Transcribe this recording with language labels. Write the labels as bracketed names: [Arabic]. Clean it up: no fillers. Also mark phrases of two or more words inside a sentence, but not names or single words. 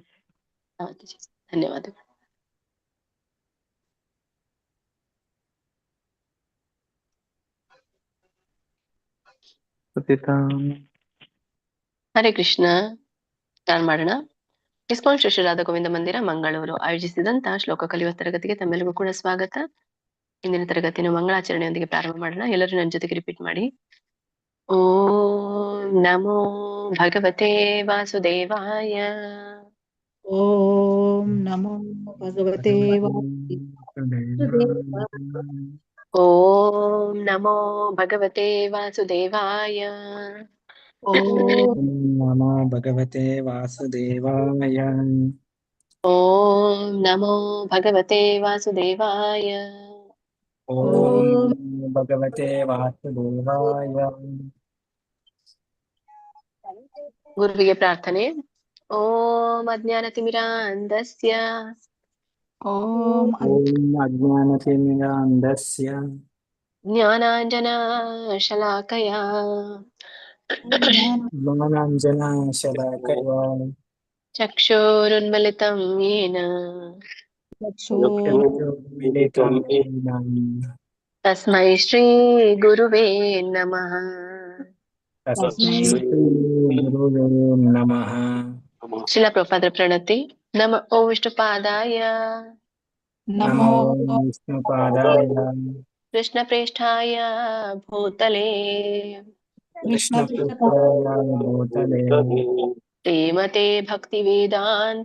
[Kannada] ಮಾತಾಜಿ ಧನ್ಯವಾದಗಳು. [Sanskrit] ಹರೇ ಕೃಷ್ಣ. [Kannada] ಸ್ಟಾರ್ಟ್ ಮಾಡೋಣ. ಇಸ್ಕಾನ್ ಶ್ರೀ ರಾಧಾ ಗೋವಿಂದ ಮಂದಿರ ಮಂಗಳೂರು ಆಯೋಜಿಸಿದಂತಹ ಶ್ಲೋಕ ಕಲಿಯುವ ತರಗತಿಗೆ ತಮ್ಮೆಲ್ಲರಿಗೂ ಕೂಡ ಸ್ವಾಗತ. ಇಂದಿನ ತರಗತಿಯನ್ನು ಮಂಗಳಾಚರಣೆಯೊಂದಿಗೆ ಪ್ರಾರಂಭ ಮಾಡೋಣ. ಎಲ್ಲರೂ ನನ್ನ ಜೊತೆಗೆ ರಿಪೀಟ್ ಮಾಡಿ. [Sanskrit] ಓಂ ನಮೋ ಭಗವತೆ ವಾಸುದೇವಾಯ. ಓಂ ನಮೋ ಭಗವತೆ ವಾಸುದೇವಾಯ. ಓಂ ನಮೋ ಭಗವತೆ ವಾಸುದೇವಾಯ. ಓಂ ನಮೋ ಭಗವತೆ ವಾಸುದೇವಾಯ. ಓಂ ನಮೋ ಭಗವತೆ ವಾಸುದೇವಾಯ. ಓಂ ಭಗವತೆ ವಾಸುದೇವಾಯ. [Kannada] ಗುರುವಿಗೆ ಪ್ರಾರ್ಥನೆ. [Sanskrit] ಓಂ ಅಜ್ಞಾನತಿಮಿರಾಂಧಸ್ಯ ಓಂ ಓಂ ಅಜ್ಞಾನತಿಮಿರಾಂಧಸ್ಯ ಜ್ಞಾನಾಂಜನಶಲಾಕಯ ಜ್ಞಾನಾಂಜನಶಲಾಕಯ ಚಕ್ಷುರುನ್ಮಿಲಿತಂ ಯೇನ ಚಕ್ಷುರುನ್ಮಿಲಿತಂ ಯೇನ ತಸ್ಮೈ ಶ್ರೀ ಗುರುವೇ ನಮಃ. ತಸ್ಮೈ ಶ್ರೀ ಗುರುವೇ ನಮಃ. [Kannada] ಶಿಲ ಪ್ರಭುಪಾದರ ಪ್ರಣತಿ. [Sanskrit] ನಮ ಓಂ ವಿಷ್ಣುಪಾದಾಯ ನಮೋ ವಿಷ್ಣುಪಾದಾಯ ಕೃಷ್ಣ ಪ್ರೇಷ್ಠಾಯ ಭೂತಲೆ ಕೃಷ್ಣಪುತ್ರಾಯ ಭೂತಲೆ ಶ್ರೀಮತೆ ಭಕ್ತಿ ವೇದಾಂತ